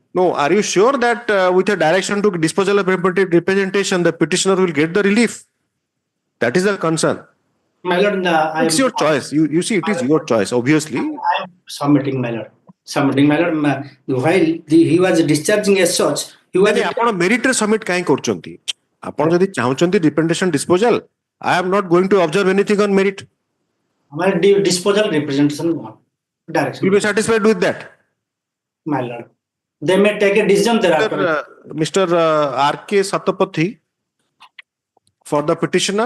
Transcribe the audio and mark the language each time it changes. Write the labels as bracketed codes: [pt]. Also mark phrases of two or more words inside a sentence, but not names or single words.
[en] No, are you sure that with a direction to disposal of representation, the petitioner will get the relief? That is the concern. My lord, it's your choice. You see, it is your choice, obviously. I am submitting, my lord. Submitting, my lord. While he was discharging as such, he was. [or] ଆପଣ ମେରିଟରେ ସବମିଟ୍ କାହିଁ କରୁଛନ୍ତି? ଆପଣ ଯଦି ଚାହୁଁଛନ୍ତି [en] representation disposal, I am not going to observe anything on merit. Disposal representation direction. You will be satisfied with that? My lord. They may take a decision thereafter. Mr. R.K. Satapathy for the petitioner.